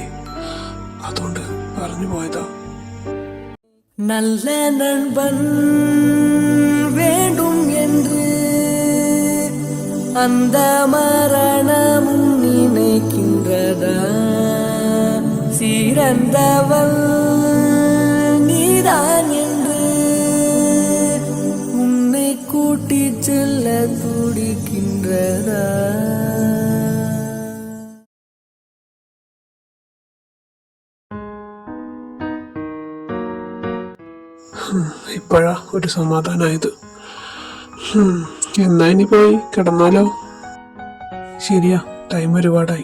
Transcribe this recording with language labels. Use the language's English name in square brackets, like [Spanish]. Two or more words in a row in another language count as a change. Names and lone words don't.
[Malayalam] അതുകൊണ്ട് പറഞ്ഞു പോയതാ. [Tamil] நல்ல நண்பன் வேண்டும் என்று அந்த மரணமும் நினைக்கின்றதா? சிறந்தவள் நீதான் என்று உன்னை கூட்டிச் செல்ல துடிக்கின்றதா? [Malayalam] ഇപ്പോഴാ ഒരു സമാധാനായത്. എന്നാ ഇനി പോയി കിടന്നാലോ? ശരിയാ, ടൈം ഒരുപാടായി.